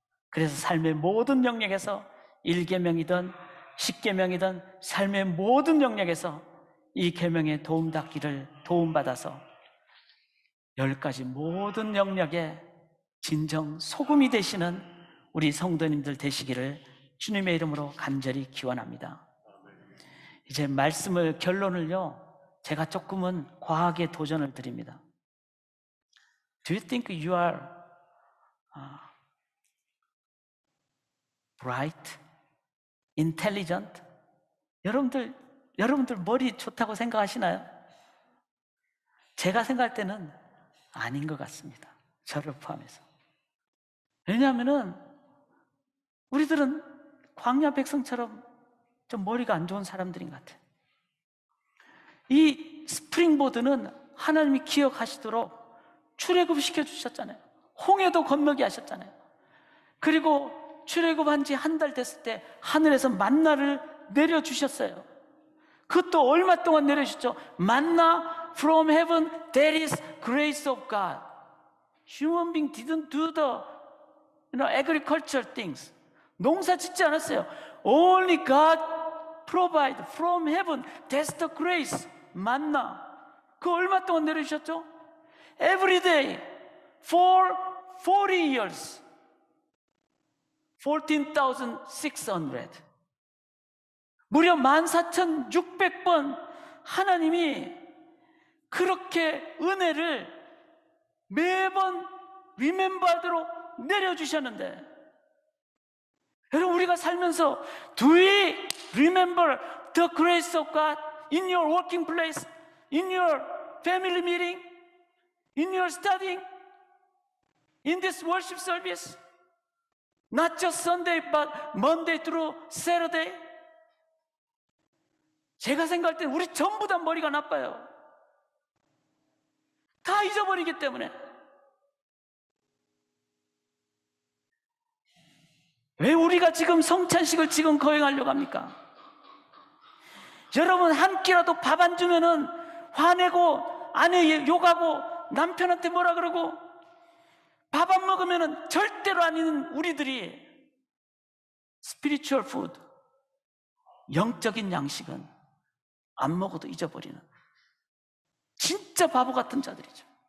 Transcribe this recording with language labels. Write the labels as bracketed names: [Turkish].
[Korean] 그래서 삶의 모든 영역에서 1계명이든 10계명이든 삶의 모든 영역에서 이 계명의 도움닫기를 도움받아서 10가지 모든 영역에 진정 소금이 되시는 우리 성도님들 되시기를 주님의 이름으로 간절히 기원합니다. 이제 말씀을, 결론을요, 제가 조금은 과하게 도전을 드립니다. [English] Do you think you are bright intelligent? [Korean] 여러분들 머리 좋다고 생각하시나요? 제가 생각할 때는 아닌 것 같습니다. 저를 포함해서. 왜냐하면은 우리들은 광야 백성처럼 좀 머리가 안 좋은 사람들인 것 같아요. 이 스프링보드는 하나님이 기억하시도록 출애굽 시켜주셨잖아요. 홍해도 건너게 하셨잖아요. 그리고 출애굽한 지 한 달 됐을 때 하늘에서 만나를 내려주셨어요. 그것도 얼마 동안 내려주셨죠? [English] 만나 from heaven, that is grace of God. Human being didn't do the agricultural things. [Korean] 농사 짓지 않았어요. [English] Only God provide from heaven. That's the grace. 만나. [Korean] 그 얼마 동안 내려주셨죠? [English] Every day for 40 years. 14,600. [Korean] 무려 14,600번 하나님이 그렇게 은혜를 매번 리멤버하도록 내려주셨는데, 여러분, 우리가 살면서 [English] Do we remember the grace of God in your working place, in your family meeting, in your studying, in this worship service? Not just Sunday, but Monday through Saturday? [Korean] 제가 생각할 때 우리 전부 다 머리가 나빠요. 다 잊어버리기 때문에. 왜 우리가 지금 성찬식을 지금 거행하려고 합니까? 여러분, 한 끼라도 밥 안 주면은 화내고 아내 욕하고 남편한테 뭐라 그러고 밥 안 먹으면은 절대로 아닌 우리들이 [English] 스피리추얼 푸드, [Korean] 영적인 양식은 안 먹어도 잊어버리는 진짜 바보 같은 자들이죠.